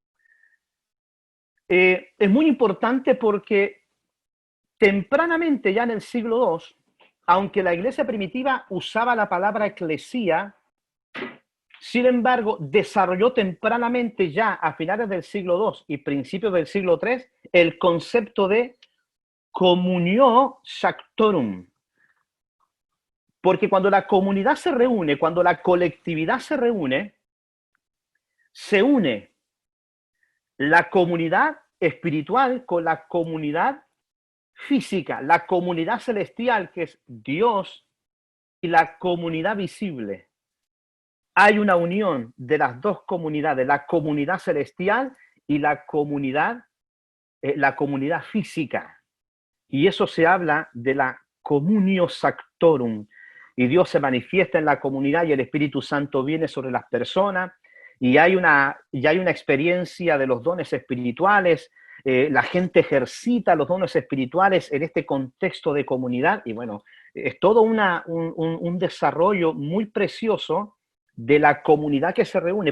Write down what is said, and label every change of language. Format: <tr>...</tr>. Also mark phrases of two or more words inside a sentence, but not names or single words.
<es>Es muy importante porque tempranamente, ya en el siglo II, aunque la iglesia primitiva usaba la palabra eclesía, sin embargo, desarrolló tempranamente ya a finales del siglo II y principios del siglo III el concepto de</es> <la>communio sanctorum.</la> <es>Porque cuando la comunidad se reúne, cuando la colectividad se une la comunidad espiritual con la comunidad física, la comunidad celestial, que es Dios, y la comunidad visible. Hay una unión de las dos comunidades, la comunidad celestial y la comunidad física. Y eso se habla de la</es> <la>communio sanctorum.</la> <es>Y Dios se manifiesta en la comunidad y el Espíritu Santo viene sobre las personas. Y hay una experiencia de los dones espirituales. La gente ejercita los dones espirituales en este contexto de comunidad. Y bueno, es todo un desarrollo muy precioso de la comunidad que se reúne.</es>